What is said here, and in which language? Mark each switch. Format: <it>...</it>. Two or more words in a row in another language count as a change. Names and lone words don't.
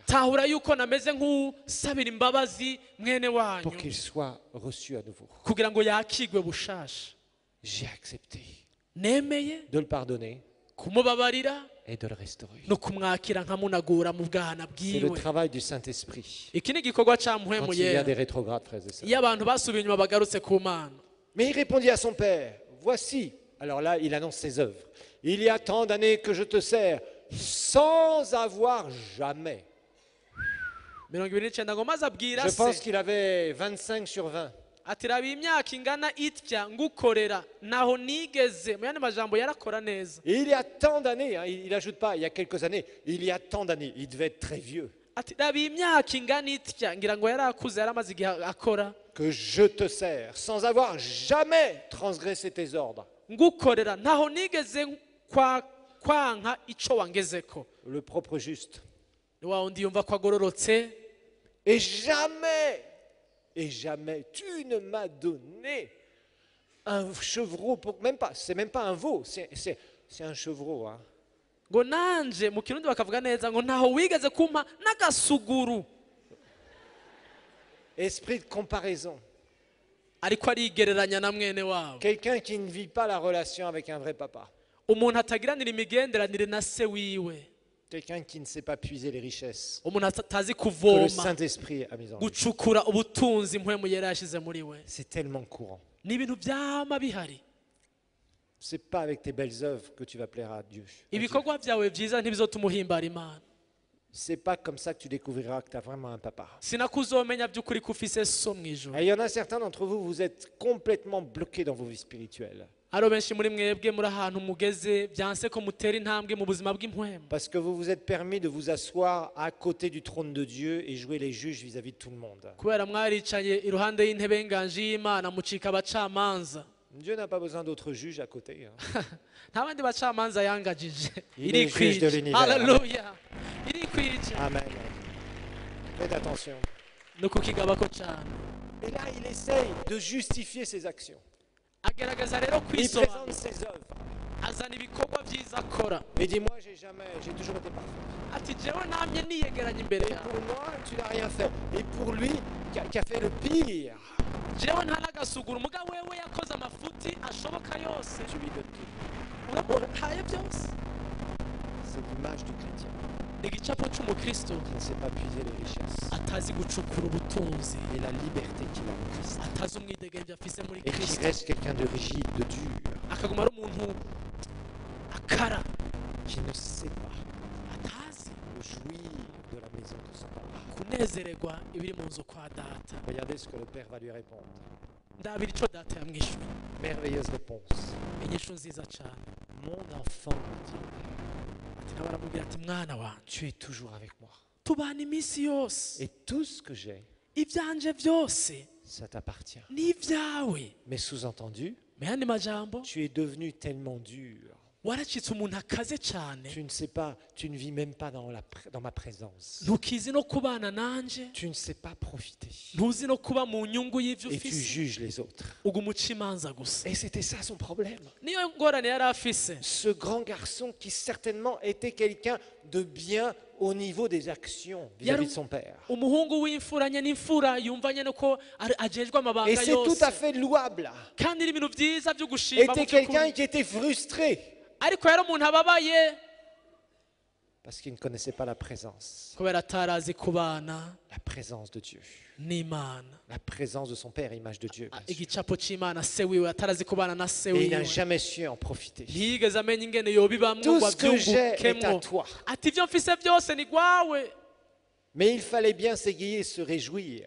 <rn>tahura yuko nameze nk'usabira imbabazi mwene</rn> <fr>pour</fr> <rn>wanyu</rn> <fr>qu'il soit reçu à nouveau.</fr> <rn>kugira ngo yakigwe bushasha.</rn> <fr>J'ai accepté</fr> <rn>Nemeye</rn> <fr>de le pardonner</fr> <rn>kumubabarira</rn> <fr>et de le restaurer.</fr> <rn>no kumwakira nkamunagura mu bwana</rn> <fr>C'est le</fr> <rn>bwiwe.</rn> <fr>travail du Saint-Esprit</fr> <rn>Iki ni igikorwa ca</rn> <fr>quand</fr> <rn>mpwemu</rn> <fr>il y a</fr> <rn>yera</rn> <fr>des rétrogrades, frères et sœurs.</fr> <rn>iyo abantu basubiye inyuma bagarutse ku Mana.</rn> <fr>Mais il répondit à son père, voici, alors là il annonce ses œuvres, il y a tant d'années que je te sers sans avoir jamais.</fr> <rn>29 ngo maze abwira</rn> <fr>Je pense se qu'il avait 25 sur 20.</fr> <rn>ati raba imyaka ingana itya ngukorera naho nigeze, mu yandi majambo yarakora neza.</rn> <fr>Et il y a tant d'années, hein, il n'ajoute pas, il y a quelques années, il y a tant d'années, il devait être très vieux,</fr> <rn>Ati raba imyaka ingana itya ngira ngo yarakuze yaramaze igihe akora,</rn> <fr>que je te sers sans avoir jamais transgressé tes ordres.</fr> <rn>ngukorera naho nigeze kwanka ico wangezeko.</rn> <fr>Le propre juste.</fr> <rn>Ni wa wundi yumva ko agororotse,</rn> <fr>Et jamais, tu ne m'as donné un chevreau, même pas, c'est même pas un veau, c'est un chevreau. Hein.</fr> <rn>ngo nanje mu kirundi bakavuga neza ngo ntaho wigeze kumpa n'agasuguru.</rn> <fr>Esprit de comparaison.</fr> <rn>Ariko arigereranya na mwene wabo,</rn> <fr>Quelqu'un qui ne vit pas la relation avec un vrai papa.</fr> <rn>umuntu atagiranira imigenderanire na se wiwe,</rn> <fr>Quelqu'un qui ne sait pas puiser les richesses</fr> <rn>umuntu atazi</rn> <fr>que le</fr> <rn>kuvoma</rn> <fr>Saint-Esprit a mis en lui.</fr> <rn>gucukura ubutunzi mpwemu yera yashize muri we.</rn> <fr>C'est tellement courant.</fr> <rn>Ni ibintu byama bihari.</rn> <fr>C'est pas avec tes belles œuvres que tu vas plaire à Dieu.</fr> <rn>Ibikorwa byawe byiza ntibizotuma uhimbara Imana.</rn> <fr>C'est pas comme ça que tu découvriras que tu as vraiment un papa.</fr> <rn>Sinakuzomenya by'ukuri ko ufise so mu ijuru.</rn> <fr>Et il y en a certains d'entre vous, vous êtes complètement bloqués dans vos vies spirituelles.</fr> <rn>Haro benshi muri mwebwe muri ahantu mugeze byanse ko mutera intambwe mu buzima bw'impwemu,</rn> <fr>Parce que vous vous êtes permis de vous asseoir à côté du trône de Dieu et jouer les juges vis-à-vis de tout le monde.</fr> <rn>kubera mwaricaye iruhande y'intebe y'inganji y'Imana mucika abacamanza.</rn> <fr>Dieu n'a pas besoin d'autres juges à côté. Hein.</fr> <rn>Nta bandi bacamanza yangajije.</rn> <fr>Il est juge de</fr> <rn>Irikwije.</rn> <fr>l'univers.</fr> <rn>Haleluya. Irikwije.</rn> <fr>Amen. Faites attention.</fr> <rn>No kukigabako cyane.</rn> <fr>Et là, il essaye de justifier ses actions.</fr> <rn>Agerageza rero</rn> <fr>Il</fr> <rn>kwisobanura,</rn> <fr>présente ses œuvres.</fr> <rn>azana ibikorwa byiza akora.</rn> <fr>Mais dis-moi, j'ai toujours été parfait.</fr> <rn>Ati jewe namye niyegeranya imbere</rn> <fr>Et</fr> <rn>yawe,</rn> <fr>pour moi, tu n'as rien fait. Et pour lui, qui a fait le pire,</fr> <rn>jewe nta n'agasuguru muga wewe yakoze amafuti ashoboka yose,</rn> <fr>tu lui donnes tout.</fr> <rn>urabona ntaye byose.</rn> <fr>C'est l'image du chrétien</fr> <rn>Ni igicapo cy'umukristo</rn> <fr>qui ne sait pas puiser les richesses</fr> <rn>atazi gucukura ubutunzi,</rn> <fr>et la liberté qu'il a en Christ.</fr> <rn>atazi umwidegemvyo afise muri</rn> <fr>Et qui</fr> <rn>Kristo,</rn> <fr>reste quelqu'un de rigide, de dur,</fr> <rn>akaguma ari umuntu akara,</rn> <fr>qui ne sait pas</fr> <rn>atazi</rn> <fr>jouir de la maison de son papa.</fr> <rn>kunezererwa ibiri mu nzu kwa data.</rn> <fr>Regardez ce que le Père va lui répondre.</fr> <rn>Ndabira ico data yamwishuye,</rn> <fr>Merveilleuse réponse.</fr> <rn>inyishu nziza cyane.</rn> <fr>Mon enfant, dit le Père,</fr> <rn>Ati nawe aramubwira ati mwana wanje</rn> <fr>tu es toujours avec moi.</fr> <rn>tubana iminsi yose,</rn> <fr>Et tout ce que j'ai,</fr> <rn>ibyanje byose</rn> <fr>ça t'appartient.</fr> <rn>ni ibyawe.</rn> <fr>Mais sous-entendu,</fr> <rn>Mu yandi majambo,</rn> <fr>tu es devenu tellement dur.</fr> <rn>waracitse umuntu akaze cyane,</rn> <fr>Tu ne sais pas, tu ne vis même pas dans ma présence.</fr> <rn>ntukizi no kubana nanje,</rn> <fr>Tu ne sais pas profiter.</fr> <rn>ntuzi no kuba mu nyungu y'ivyo</rn> <fr>Et tu</fr> <rn>ufise,</rn> <fr>juges les autres.</fr> <rn>ugumuca imanza gusa.</rn> <fr>Et c'était ça son problème.</fr> <rn>Niyo ngorane yari afise.</rn> <fr>Ce grand garçon qui certainement était quelqu'un de bien au niveau des actions vis-à-vis de son père.</fr> <rn>Umuhungu w'imfuranye n'imfura yumvanye no ko ajejwe</rn> <fr>Et</fr> <rn>amabanga</rn> <fr>c'est tout à</fr> <rn>yose,</rn> <fr>fait louable.</fr> <rn>kandi ni ibintu byiza byo gushima mu</rn> <fr>Était quelqu'un</fr> <rn>by'ukuri.</rn> <fr>qui était frustré</fr> <rn>Ariko yari umuntu ababaye</rn> <fr>parce qu'il ne connaissait pas la présence.</fr> <rn>kubera atarazi kubana</rn> <fr>La présence de Dieu.</fr> <rn>n'Imana,</rn> <fr>La présence de son père, image de Dieu. bien sûr.</fr> <rn>igicapo c'Imana se wiwe, atarazi kubana na se</rn> <fr>Et il n'a</fr> <rn>wiwe,</rn> <fr>jamais su en profiter.</fr> <rn>ntiyigeze amenya ingene yobibamwo</rn> <fr>Tout</fr> <rn>ngo</rn> <fr>ce que j'ai est à</fr> <rn>avyungukemwo.</rn> <fr>toi.</fr> <rn>Ati ivyo mfise byose ni gwawe.</rn> <fr>Mais il fallait bien s'égayer, se réjouir.</fr>